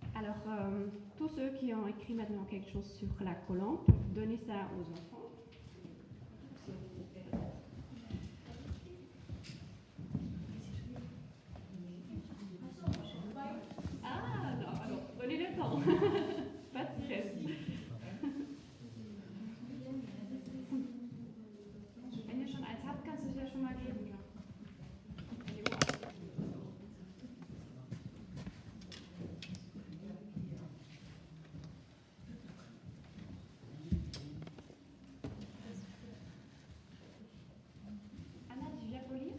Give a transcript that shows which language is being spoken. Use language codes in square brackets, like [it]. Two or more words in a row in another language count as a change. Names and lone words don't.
[fr] Alors, tous ceux qui ont écrit maintenant quelque chose sur la colombe peuvent donner ça aux enfants. Ah, non, alors, prenez le temps. Pas de stress. [de] Wenn ihr schon eins habt, kannst du es ja schon mal geben. Ja. Anna, [fr] tu viens pour lire?